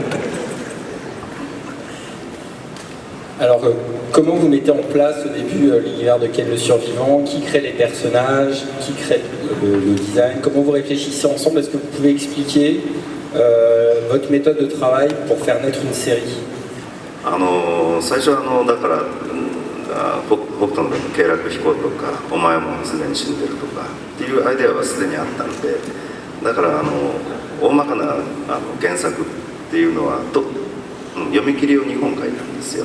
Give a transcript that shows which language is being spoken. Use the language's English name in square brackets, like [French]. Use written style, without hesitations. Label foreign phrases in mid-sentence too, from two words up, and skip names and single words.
[French] Alors, comment vous mettez en place au début l'univers de Ken le Survivant? Qui crée les personnages? Qui crée le design? Comment vous réfléchissez ensemble? Est-ce que vous pouvez expliquer votre méthode de travail pour faire naître une série? [Japanese] 最初はだから北斗の経絡飛行とかお前もすでに死んでるとかっていうアイデアはすでにあったんで、だから大まかな原作っていうのは読み切りを2本書いたんですよ。